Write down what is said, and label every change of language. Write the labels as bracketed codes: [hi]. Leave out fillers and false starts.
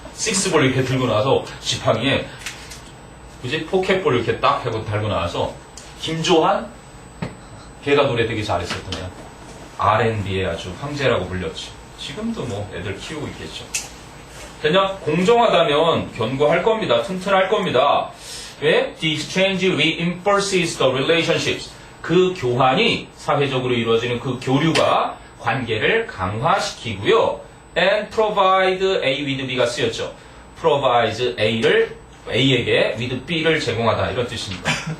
[ko] 식스볼 이렇게 들고 나와서 지팡이에 그지 포켓볼 이렇게 딱 하고 달고 나와서 김조한 걔가 노래 되게 잘했었던 애야. R&B의 아주 황제라고 불렸지. 지금도 뭐 애들 키우고 있겠죠. 그냥 공정하다면 견고할 겁니다. 튼튼할 겁니다. 왜? [en] The exchange reinforces the relationships. [ko] 그 교환이 사회적으로 이루어지는 그 교류가 관계를 강화시키고요. [en] And provide A with B가 [ko] 쓰였죠. provides A에게 with B를 제공하다 이런 뜻입니다.